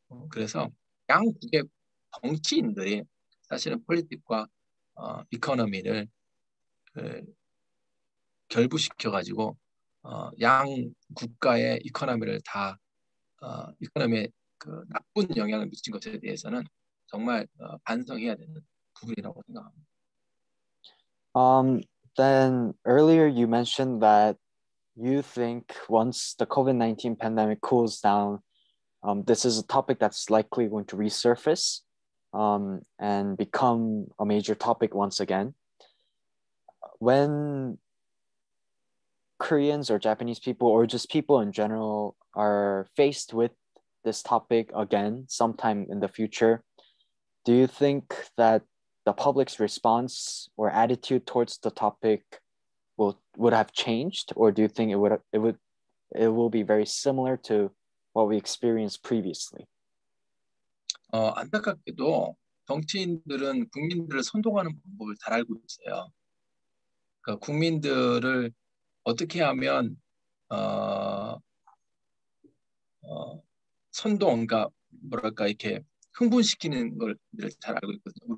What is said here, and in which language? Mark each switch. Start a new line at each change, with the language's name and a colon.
Korean: 그래서 양국의 정치인들이 사실은 폴리틱과 이코노미를 그, 결부시켜 가지고 양 국가의 이코노미를 다 이코노미에 그 나쁜 영향을 미친 것에 대해서는 정말 반성해야 되는 부분이라고 생각합니다.
English: Um, then earlier you mentioned that you think once the COVID-19 pandemic cools down, this is a topic that's likely going to resurface and become a major topic once again. When Koreans or Japanese people or just people in general are faced with this topic again sometime in the future, do you think that the public's response or attitude towards the topic would have changed, or do you think it will be very similar to what we experienced previously?
Korean: 안타깝게도 정치인들은 국민들을 선동하는 방법을 잘 알고 있어요. 그러니까 국민들을 어떻게 하면 어, 선동, 그러니까 뭐랄까 이렇게 흥분시키는 걸 잘 알고 있거든요.